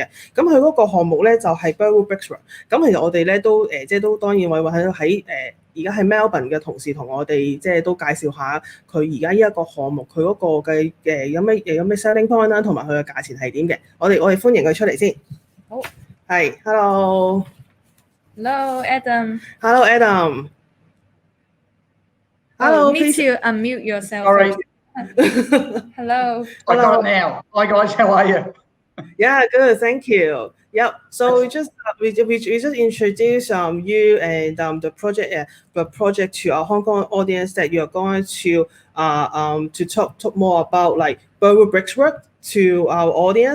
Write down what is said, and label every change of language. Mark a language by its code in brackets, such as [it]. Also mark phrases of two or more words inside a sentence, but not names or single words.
[yue] 咁佢嗰個項目咧就係 Burwood Brickworks。咁其實我哋咧都即係都當然會喺而家喺 Melbourne 嘅同事同我哋即係都介紹下佢而家呢一個項目佢嗰個嘅有咩 [en] selling point [yue] 啦，同埋佢嘅價錢係點嘅。我哋歡迎佢出嚟先。好，係 ，Hello Adam。 [en] Hello Adam。Hello, need to unmute yourself. Sorry. Hello. I got it now. Hi guys, how are you? Yeah, good. Thank you. Yep. So we just introduce you and the project to our Hong Kong audience that you are going to talk more about like Burwood Brickworks to our audience.